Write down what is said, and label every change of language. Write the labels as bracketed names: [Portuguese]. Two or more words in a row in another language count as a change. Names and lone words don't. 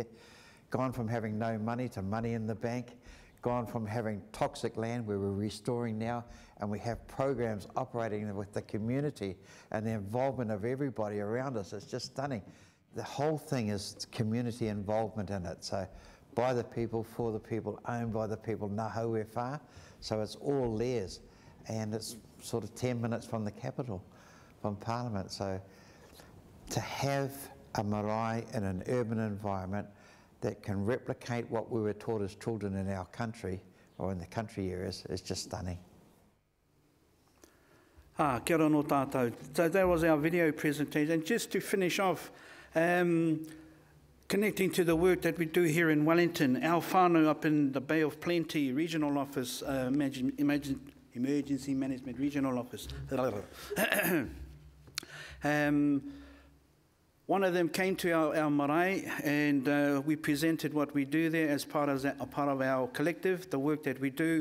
[English] Gone from having no money to money in the bank. Gone from having toxic land where we're restoring now, and we have programs operating with the community and the involvement of everybody around us. It's just stunning. The whole thing is community involvement in it. So by the people, for the people, owned by the people, [Māori] naho e whā. [English] So it's all theirs, and it's sort of 10 minutes from the capital, from Parliament. So to have a marae in an urban environment that can replicate what we were taught as children in our country, or in the country areas, is just stunning. [Māori] Kia ora no tātou. [English] So that was our video presentation. And just to finish off, connecting to the work that we do here in Wellington, our whānau up in the Bay of Plenty Regional Office, Emergency Management Regional Office. One of them came to our marae, and we presented what we do there as part of our collective, the work that we do.